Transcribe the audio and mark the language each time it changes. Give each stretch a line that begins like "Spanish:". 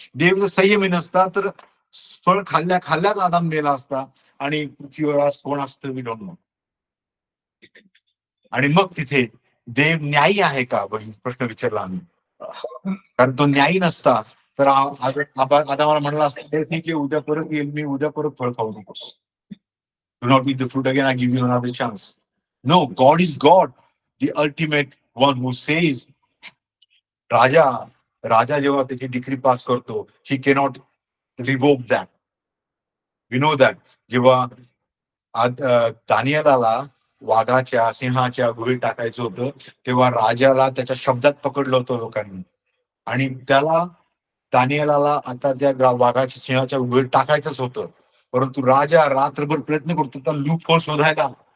Marathi: देव जर संयमी नसता तर फळ खाल्ल्याच आदाम मेला असता आणि पृथ्वीवर आज कोण असतं
English: We don't know.
Marathi: आणि मग तिथे देव न्यायी आहे का प्रश्न विचारला आम्ही, कारण तो न्यायी नसता तर आदामाला म्हणला असतं ठीक आहे उद्या परत येईल मी, उद्या परत फळ खाऊ नकोस.
English: Do not eat the fruit again, I give you another chance. No, God is God, the ultimate one who says.
Marathi: राजा जेव्हा त्याची डिग्री पास करतो,
English: He cannot revoke that. We know that.
Marathi: जेव्हा दानिएलाला वाघाच्या सिंहाच्या गुहेत टाकायचं होतं तेव्हा राजाला त्याच्या शब्दात पकडलं होतं लोकांनी, आणि त्याला दानिएलाला आता त्या वाघाच्या सिंहाच्या गुहेत टाकायचंच होतं, परंतु राजा रात्रभर प्रयत्न करतो त्या लूप होल शोधायला.